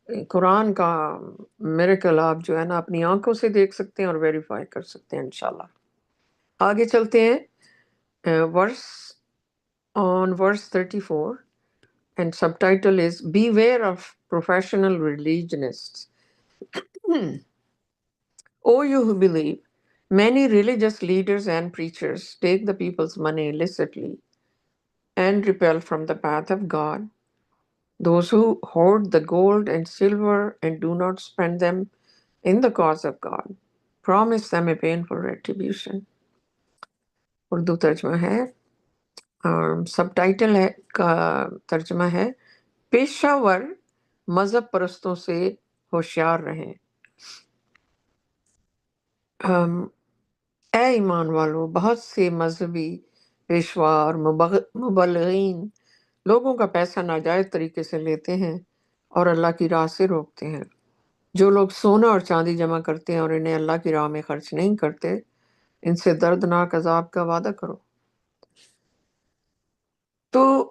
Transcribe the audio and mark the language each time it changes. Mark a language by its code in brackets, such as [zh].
[ur] قرآن کا میریکل آپ جو ہے نا اپنی آنکھوں سے دیکھ سکتے ہیں اور ویریفائی کر سکتے ہیں انشاءاللہ۔ آگے چلتے ہیں ورس 34، [en] and subtitle is Beware of Professional Religionists. O you who believe, many religious leaders and preachers take the people's money illicitly and repel from the path of God. Those who hoard the gold and silver and do not spend them in the cause of God, promise them a painful retribution. [ur] Urdu ترجمہ ہے، سب title ہے کا ترجمہ ہے پیشہ ور مذہب پرستوں سے ہوشیار رہیں۔ اے ایمان والو، بہت سے مذہبی پیشوا اور مبلغین لوگوں کا پیسہ ناجائز طریقے سے لیتے ہیں اور اللہ کی راہ سے روکتے ہیں۔ جو لوگ سونا اور چاندی جمع کرتے ہیں اور انہیں اللہ کی راہ میں خرچ نہیں کرتے، ان سے دردناک عذاب کا وعدہ کرو۔ تو